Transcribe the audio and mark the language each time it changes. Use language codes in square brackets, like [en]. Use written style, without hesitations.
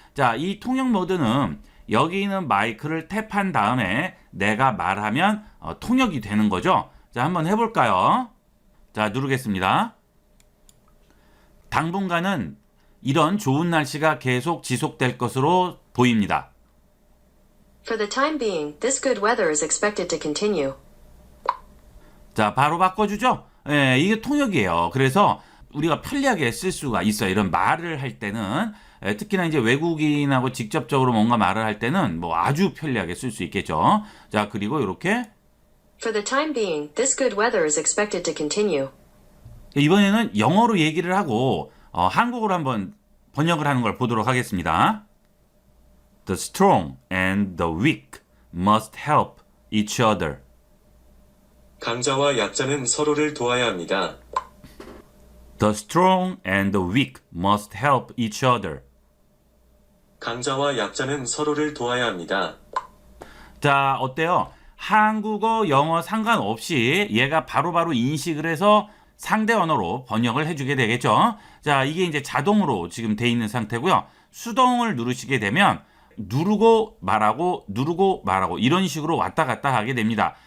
[ko] 자, 이 통역 모드는 여기 있는 마이크를 탭한 다음에 내가 말하면 통역이 되는 거죠. 자, 한번 해볼까요? 자, 누르겠습니다. 당분간은 이런 좋은 날씨가 계속 지속될 것으로 보입니다. [en] For the time being, this good weather is expected to continue. [ko] 자, 바로 바꿔주죠? 예, 이게 통역이에요. 그래서 우리가 편리하게 쓸 수가 있어요. 이런 말을 할 때는. 특히나 이제 외국인하고 직접적으로 뭔가 말을 할 때는 뭐 아주 편리하게 쓸 수 있겠죠. 자, 그리고 이렇게 [en] For the time being, this good weather is expected to continue. [ko] 이번에는 영어로 얘기를 하고 한국어로 한번 번역을 하는 걸 보도록 하겠습니다. [en] The strong and the weak must help each other. [ko] 강자와 약자는 서로를 도와야 합니다. [en] The strong and the weak must help each other. [ko] 강자와 약자는 서로를 도와야 합니다. 자, 어때요? 한국어, 영어 상관없이 얘가 바로바로 인식을 해서 상대 언어로 번역을 해주게 되겠죠. 자, 이게 이제 자동으로 지금 돼 있는 상태고요. 수동을 누르시게 되면 누르고 말하고 이런 식으로 왔다 갔다 하게 됩니다.